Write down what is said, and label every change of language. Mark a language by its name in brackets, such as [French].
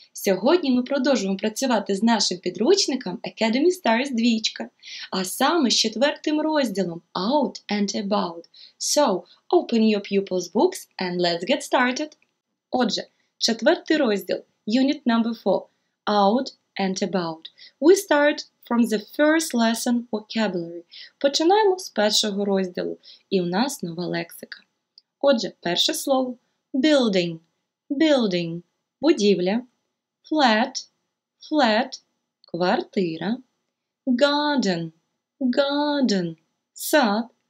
[Ukrainian] Сьогодні ми продовжуємо працювати з нашим підручником Academy Stars 2, а саме з 4 розділом Out and About. [English] So, open your pupils' books and let's get started. [Ukrainian] Отже, 4 розділ, [English] Unit number 4, [Ukrainian] Out and About. [English] We start from the first lesson vocabulary. [Ukrainian] Починаємо з першого розділу, і у нас нова лексика. Отже, перше слово – building, building, будівля, flat, flat, квартира, garden, garden, сад,